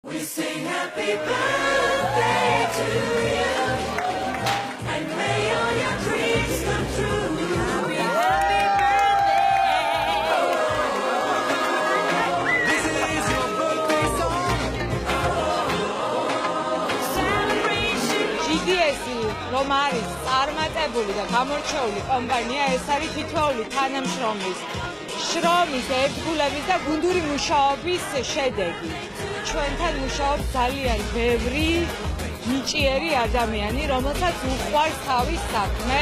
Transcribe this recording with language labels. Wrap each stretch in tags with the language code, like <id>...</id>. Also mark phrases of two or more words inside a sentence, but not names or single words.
<en>We sing happy birthday to you, and may all your dreams come true. Happy birthday. This is your birthday song. Celebration.</en> <ka>GDS-ი რომ არის წარმატებული და გამორჩეული კომპანია, ეს არის თითოეული თანამშრომლის შრომის, ერთგულების და გუნდური მუშაობის შედეგი. ჩვენთან მუშაობს ძალიან ბევრი ნიჭიერი ადამიანი, რომელსაც უყვარს თავის საქმე.</ka>